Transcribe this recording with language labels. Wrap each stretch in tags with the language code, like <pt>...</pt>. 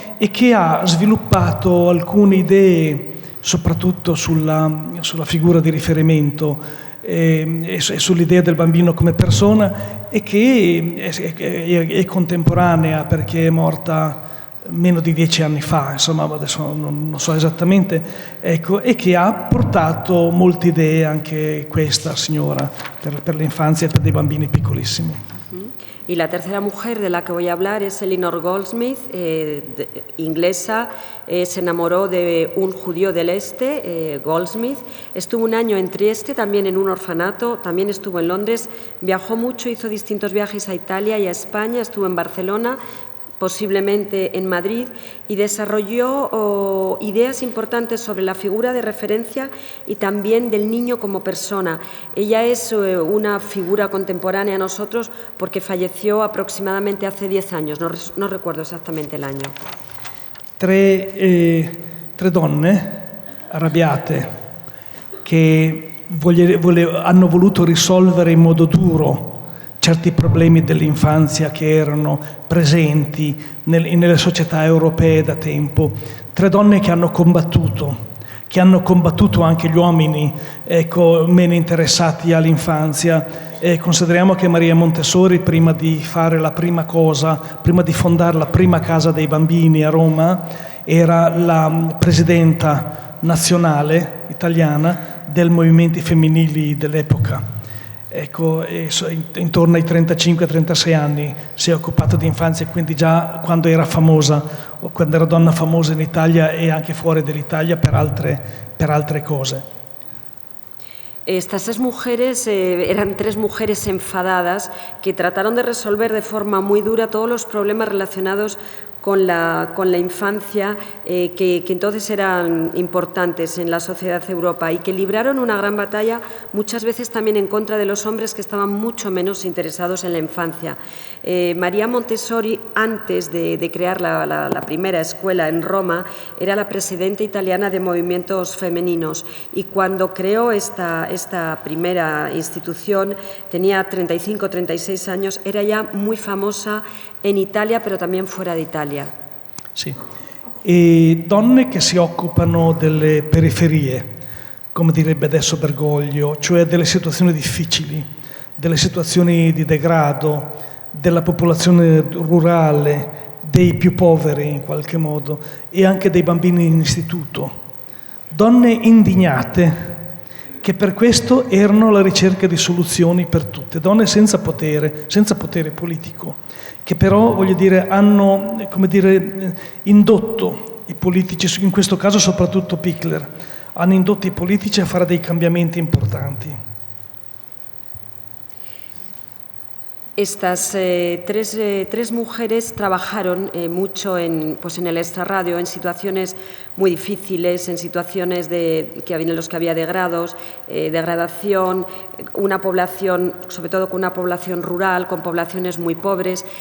<it>E che ha sviluppato alcune idee, soprattutto sulla figura di riferimento e sull'idea del bambino come persona, e che è contemporanea, perché è morta meno di 10 anni fa, insomma, adesso non so esattamente, ecco, e che ha portato molte idee, anche questa signora, per l'infanzia e per dei bambini piccolissimi.</it> <es>Y la tercera mujer de la que voy a hablar es Elinor Goldsmith, inglesa. Se enamoró de un judío del este, Goldsmith. Estuvo un año en Trieste, también en un orfanato, también estuvo en Londres. Viajó mucho, hizo distintos viajes a Italia y a España, estuvo en Barcelona, posiblemente en Madrid, y desarrolló ideas importantes sobre la figura de referencia y también del niño como persona. Ella es una figura contemporánea a nosotros porque falleció aproximadamente hace 10 años, no recuerdo exactamente el año.</es> <it>Tre donne arrabbiate che hanno voluto risolvere in modo duro certi problemi dell'infanzia che erano presenti nelle società europee da tempo. Tre donne che hanno combattuto anche gli uomini, ecco, meno interessati all'infanzia. Consideriamo che Maria Montessori, prima di fare la prima cosa, prima di fondare la prima casa dei bambini a Roma, era la presidenta nazionale italiana dei movimenti femminili dell'epoca. Ecco, intorno ai 35-36 anni si è occupata di infanzia, quindi già quando era famosa, o quando era donna famosa in Italia e anche fuori dell'Italia per altre cose.</it> <es>Estas tres mujeres eran tres mujeres enfadadas que trataron de resolver de forma muy dura todos los problemas relacionados con la infancia que entonces eran importantes en la sociedad de Europa y que libraron una gran batalla muchas veces también en contra de los hombres que estaban mucho menos interesados en la infancia. María Montessori, antes de crear la primera escuela en Roma, era la presidenta italiana de movimientos femeninos y cuando creó esta primera institución tenía 35-36 años, era ya muy famosa en Italia, pero también fuera de Italia.</es> <it>Sì, e donne che si occupano delle periferie, come direbbe adesso Bergoglio, cioè delle situazioni difficili, delle situazioni di degrado, della popolazione rurale, dei più poveri in qualche modo, e anche dei bambini in istituto. Donne indignate, che per questo erano alla ricerca di soluzioni per tutte, donne senza potere politico, che però, voglio dire, hanno, come dire, indotto i politici, in questo caso soprattutto Pickler, hanno indotto i politici a fare dei cambiamenti importanti.</it> <es>Estas tres mujeres trabajaron mucho en el extrarradio, en situaciones muy difíciles, en situaciones en los que había degradación, una población, sobre todo con una población rural, con poblaciones muy pobres.</es>